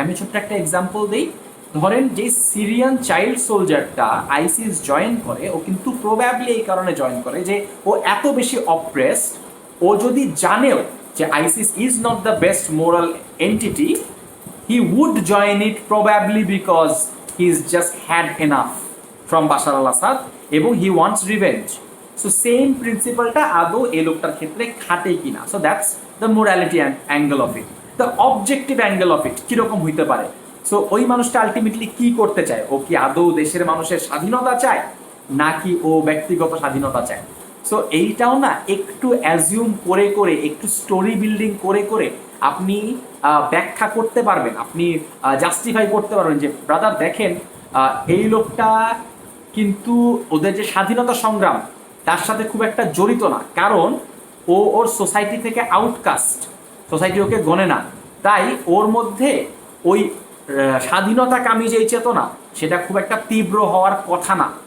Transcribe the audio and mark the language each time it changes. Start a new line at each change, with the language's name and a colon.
Bangla: আমি ছোট্ট একটা এক্সাম্পল দিই। ধরেন যে সিরিয়ান চাইল্ড সোলজারটা আইসিস জয়েন করে, ও কিন্তু প্রবাবলি এই কারণে জয়েন করে যে ও এত বেশি অপ্রেসড, ও যদি জানেও যে
English: ISIS is not the best moral entity, he would join it probably because he's just had enough from Bashar al-Assad
Bangla: এবং
English: he wants revenge. So same
Bangla: প্রিন্সিপালটা আদৌ এই লোকটার ক্ষেত্রে খাটে কিনা।
English: So that's the morality angle of it. The objective angle of it
Bangla: কিরকম হইতে পারে? সো ওই মানুষটা আলটিমেটলি কি করতে চায়? ও কি আদৌ দেশের মানুষের স্বাধীনতা চায় নাকি ও ব্যক্তিগত স্বাধীনতা চায়? সো এইটাও না একটু অ্যাজিউম করে করে, একটু স্টোরি বিল্ডিং করে করে আপনি ব্যাখ্যা করতে পারবেন, আপনি জাস্টিফাই করতে পারবেন যে ব্রাদার দেখেন এই লোকটা কিন্তু ওদের যে স্বাধীনতা সংগ্রাম তার সাথে খুব একটা জড়িত না, কারণ ও ওর সোসাইটি থেকে আউটকাস্ট, সোসাইটি ওকে গণে না, তাই ওর মধ্যে ওই স্বাধীনতাকামী যে চেতনা সেটা খুব একটা তীব্র হওয়ার কথা না।